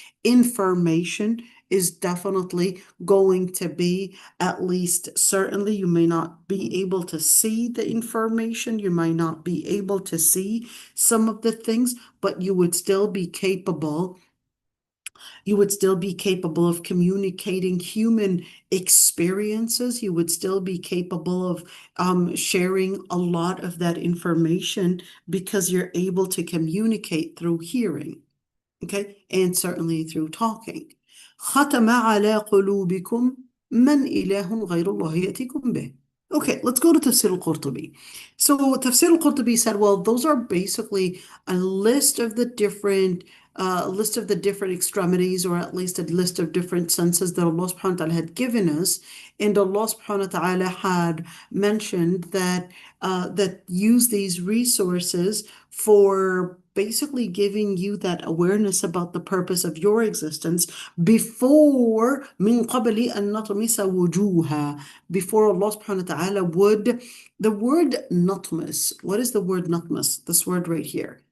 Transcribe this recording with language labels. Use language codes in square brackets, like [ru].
[en] information is definitely going to be, at least certainly, you may not be able to see the information, you might not be able to see some of the things, but you would still be capable of communicating human experiences. You would still be capable of sharing a lot of that information because you're able to communicate through hearing, okay, and certainly through talking. [ar] ختم على قلوبكم من إله غير الله يأتيكم به. [en] Okay, let's go to Tafsir al-Qurtubi. So Tafsir al-Qurtubi said, well, those are basically a list of the different extremities, or at least a list of different senses that Allah subhanahu wa ta'ala had given us. And Allah subhanahu wa ta'ala had mentioned that use these resources for basically giving you that awareness about the purpose of your existence before [ar] من قبل أن نطمس وجوها, [en] before Allah subhanahu wa ta'ala would, the word natmas, what is the word natmas? This word right here.